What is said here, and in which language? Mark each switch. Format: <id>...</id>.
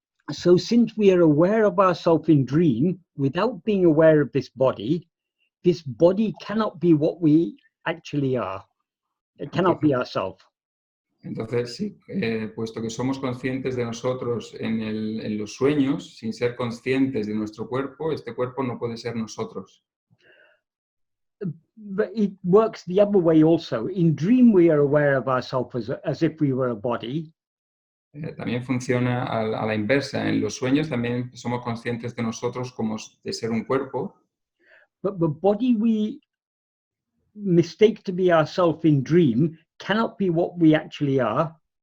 <en>So since we are aware of ourselves in dream without being aware of this body cannot be what we actually are. It cannot be ourselves.</en> <es>Entonces, sí, puesto que somos conscientes de nosotros en los sueños, sin ser conscientes de nuestro cuerpo, este cuerpo no puede ser nosotros.</es> <en>But it works the other way also. In dream, we are aware of ourselves as if we were a body.</en> <es>También funciona a la inversa. En los sueños también somos conscientes de nosotros como de ser un cuerpo,</es> <en>But the body we mistake to be ourselves in dream cannot be what we actually are.</en>